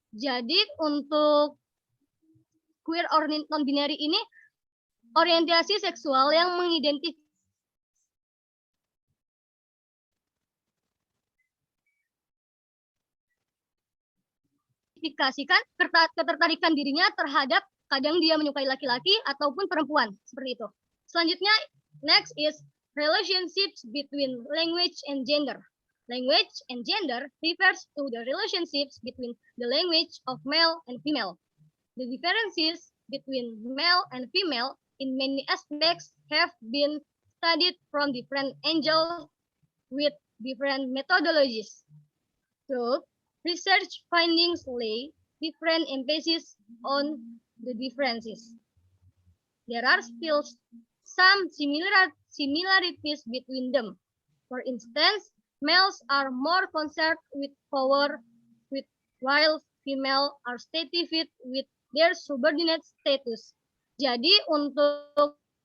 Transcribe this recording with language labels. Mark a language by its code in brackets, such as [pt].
[id] Jadi untuk queer or non-binary ini orientasi seksual yang mengidentifikasi ketertarikan dirinya terhadap kadang dia menyukai laki-laki ataupun perempuan, seperti itu. Selanjutnya, [en] next is relationships between language and gender. Language and gender refers to the relationships between the language of male and female. The differences between male and female in many aspects have been studied from different angles with different methodologies. So, research findings lay different emphasis on the differences. There are still some similarities between them. For instance, males are more concerned with power, while female are satisfied with their subordinate status. [id] Jadi untuk